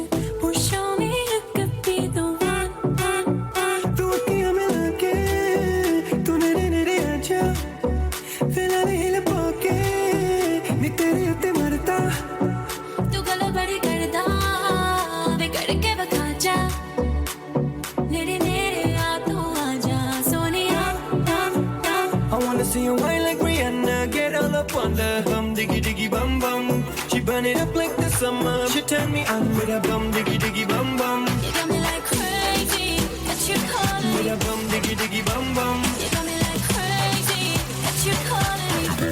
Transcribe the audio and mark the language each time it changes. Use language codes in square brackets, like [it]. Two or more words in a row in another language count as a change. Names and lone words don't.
[en] Or show me you could be the one. [pa] ਤੂ ਅਖੀਆਂ ਮਿਲਾ ਕੇ ਤੂ ਨੇੜੇ ਨੇੜੇ ਆਜਾ ਫਿਲਹਾਲ ਹਿਲ ਪਾਕੇ ਨੀ ਤੇਰੇ ਉੱਤੇ ਮਰਤਾ ਤੂ ਗੱਲ ਬੜੀ ਕਰਦਾ ਬਿਗੜ ਕੇ ਬਖਾ ਜਾ ਨੇੜੇ ਨੇੜੇ ਆ ਤੂ ਆਜਾ ਸੋਨੀਆ [en] I wanna see you whine like Rihanna, get all up on the bum diggy diggy bum bum. She burn it up like the summer. She turn me on with a bum diggy diggy bum bum. You got me like crazy that you're calling With me. a bum diggy diggy bum bum. You got me like crazy that you're calling me.